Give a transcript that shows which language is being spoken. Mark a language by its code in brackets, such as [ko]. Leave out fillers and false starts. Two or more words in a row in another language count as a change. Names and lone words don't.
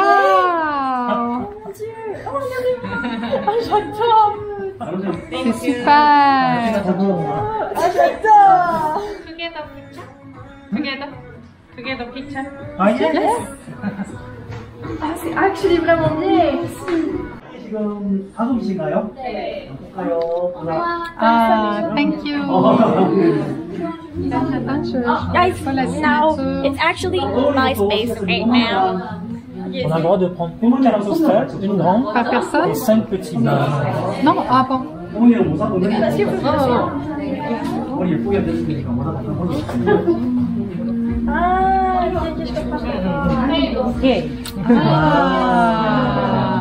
[fr] Oh mon dieu! Oh regardez! Oh j'adore! C'est super! Oh j'adore! [en] Ah, yes. [fr] Ah c'est actually vraiment bien! [ko] 지금 5음식인가요? 네. 볼까요? [en] Ah, thank you! Guys, now it's actually my space right now. [fr] On a le droit de prendre une carte postale, une grande, Par personne? et 5 petits bars. Non? Ah bon? Ah, ok, je comprends. Ok. Ah.